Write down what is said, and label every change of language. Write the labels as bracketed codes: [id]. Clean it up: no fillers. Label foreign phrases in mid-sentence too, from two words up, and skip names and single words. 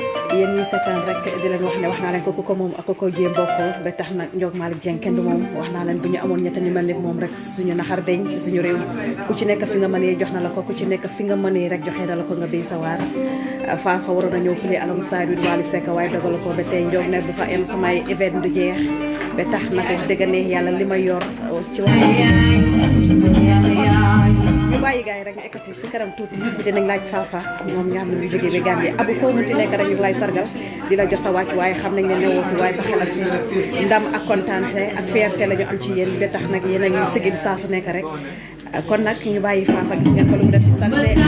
[wo] yéen ñi seetaan rek di leen wax ne wax naa leen ko ku ko moom ak ku ko jéem bokkoo ba tax nag Ndiog Malick Dieng kenn du moom wax naa leen bu ñu amoon ñett ñu mel ni moom rek suñu naxar deñ si suñu réew ku ci nekk fi nga mënee jox na la ko ku ci nekk fi nga mënee rek joxee na la ko nga béy sa waar Fafa waroon a ñëw [en] play alongside with [wo] Wally Seck waaye dogal ko ba tey Ndiog ne du fa am samay event du jeex ba tax nag wax dëgg ne yàlla li ma yor ci wax ñu bàyyi gars yi rek ñu ekkati si kanam tuuti dinañ laaj Fafa moom nga xam ne ñu jógee ba Gambie Abou foo munti nekk rek ñu ngi lay sargal di la jox sa wàcc waaye xam nañ ne newoo fi waaye sa xel ak ndam ak kontaante ak fierté la ñu am ci yéen ba tax nag yéen a ñuy sigil saa su nekk rek kon nag ñu bàyyi Fafa gis ngeen ko lu mu def ci sante